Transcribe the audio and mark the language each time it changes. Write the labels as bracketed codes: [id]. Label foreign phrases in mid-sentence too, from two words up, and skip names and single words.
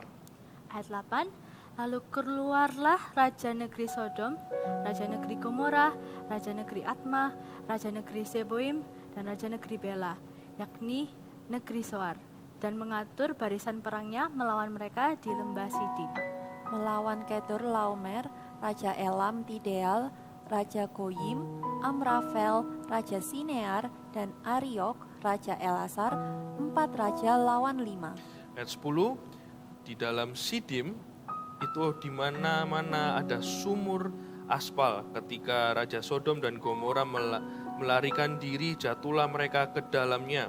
[id] Ayat 8, lalu keluarlah raja negeri Sodom, raja negeri Gomora, raja negeri Atma, raja negeri Seboim, dan raja negeri Bela, yakni negeri Soar, dan mengatur barisan perangnya melawan mereka di lembah Sidim. Melawan Kedor Laomer, Raja Elam Tideal, Raja Goyim, Amrafel, Raja Sinear, dan Ariok, Raja Elasar, 4 raja lawan 5. Ayat 10, di dalam Sidim itu di mana-mana ada sumur aspal. Ketika Raja Sodom dan Gomora melarikan diri, jatuhlah mereka ke dalamnya.